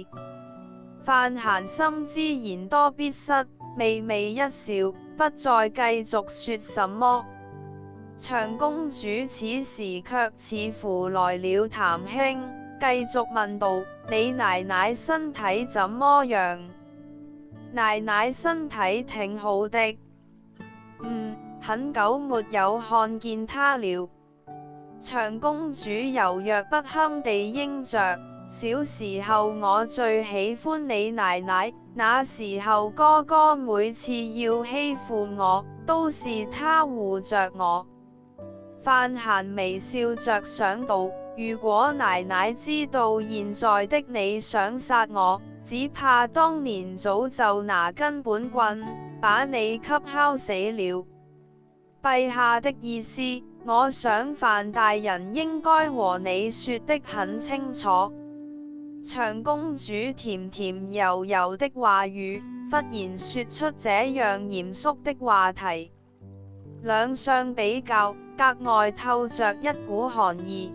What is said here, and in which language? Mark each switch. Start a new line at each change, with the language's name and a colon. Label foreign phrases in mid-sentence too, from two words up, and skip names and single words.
Chinese: 范閒心知言多必失，微微一笑，不再繼續說什麼。長公主此時卻似乎來了談輕，繼續問道：你奶奶身體怎麼樣？奶奶身體挺好的。很久沒有看見她了。長公主柔弱不堪地應着：小時候我最喜歡你奶奶，那時候哥哥每次要欺負我，都是他護着我。范閒微笑着想到，如果奶奶知道現在的你想殺我，只怕當年早就拿根本棍把你給敲死了。陛下的意思，我想范大人應該和你說得很清楚。長公主甜甜柔柔的話語，忽然說出這樣嚴肅的話題，兩相比較，格外透着一股寒意。